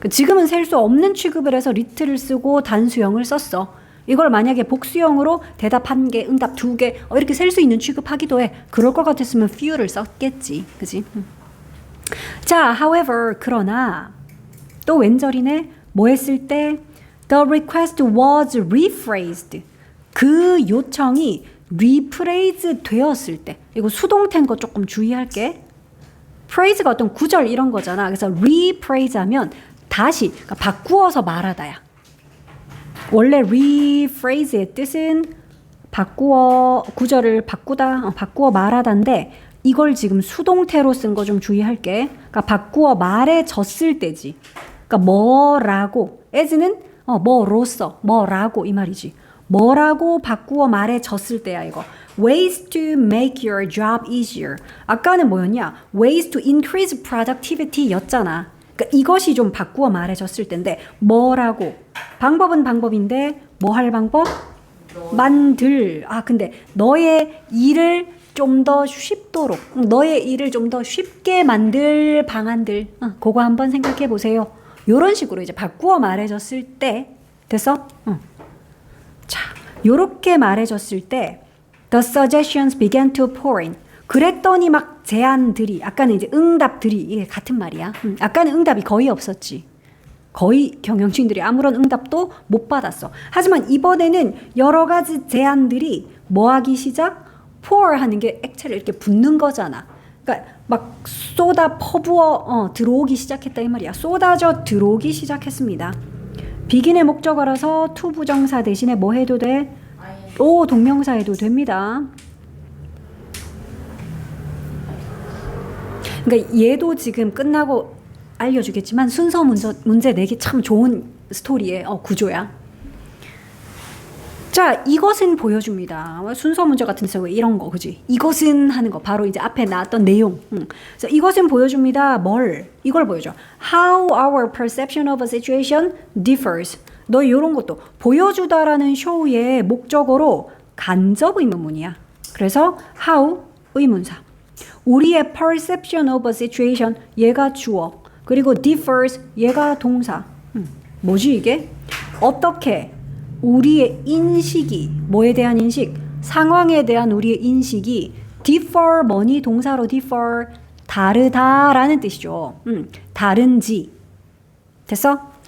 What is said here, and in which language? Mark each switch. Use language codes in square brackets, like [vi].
[ko] 지금은 셀 수 없는 취급을 해서 little를 쓰고 단수형을 썼어. 이걸 만약에 복수형으로 대답 1개, 응답 2개 이렇게 셀 수 있는 취급하기도 해. 그럴 것 같았으면 few를 썼겠지. 그지? 자, however, 그러나 또 왼절이네. 뭐 했을 때? [en] The request was rephrased. [ko] 그 요청이 rephrase 되었을 때. 이거 수동태인 거 조금 주의할게. phrase가 어떤 구절 이런 거잖아. 그래서 rephrase 하면 다시 그러니까 바꾸어서 말하다야. 원래 rephrase의 뜻은 바꾸어 구절을 바꾸다, 바꾸어 말하다인데 이걸 지금 수동태로 쓴 거 좀 주의할게. 그러니까 바꾸어 말해졌을 때지. 그러니까 뭐라고 as는 뭐로써 뭐라고 이 말이지. 뭐라고 바꾸어 말해졌을 때야 이거. [en] Ways to make your job easier. [ko] 아까는 뭐였냐? [en] Ways to increase productivity [ko] 였잖아. 그러니까 이것이 좀 바꾸어 말해졌을 텐데 뭐라고? 방법은 방법인데 뭐 할 방법? 만들. 근데 너의 일을 좀 더 쉽도록 너의 일을 좀 더 쉽게 만들 방안들 그거 한번 생각해 보세요. 요런 식으로 이제 바꾸어 말해졌을 때 됐어? 자, 요렇게 말해줬을 때 [en] the suggestions began to pour in. [ko] 그랬더니 막 제안들이 아까는 이제 응답들이 이게 같은 말이야. 아까는 응답이 거의 없었지. 거의 경영진들이 아무런 응답도 못 받았어. 하지만 이번에는 여러 가지 제안들이 뭐 하기 시작? pour 하는 게 액체를 이렇게 붓는 거잖아. 그러니까 막 쏟아 퍼부어 들어오기 시작했다 이 말이야. 쏟아져 들어오기 시작했습니다. 비긴의 목적어라서 to 부정사 대신에 뭐 해도 돼? 오, 동명사 해도 됩니다. 그러니까 얘도 지금 끝나고 알려주겠지만 순서 문제 내기 참 좋은 스토리의 구조야. 자, 이것은 보여줍니다. 순서 문제 같은 데서 왜 이런 거, 그지? 이것은 하는 거 바로 이제 앞에 나왔던 내용. 그래서 이것은 보여줍니다. 뭘? 이걸 보여줘. [en] How our perception of a situation differs. [ko] 너 이런 것도 보여주다라는 쇼의 목적어로 간접 의문문이야. 그래서 how 의문사. 우리의 [en] perception of a situation [ko] 얘가 주어. 그리고 differs 얘가 동사. 뭐지 이게? 어떻게 우리의 인식이 뭐에 대한 인식? 상황에 대한 우리의 인식이 differ 뭐니? 동사로 differ 다르다라는 뜻이죠. 다른지. 됐어?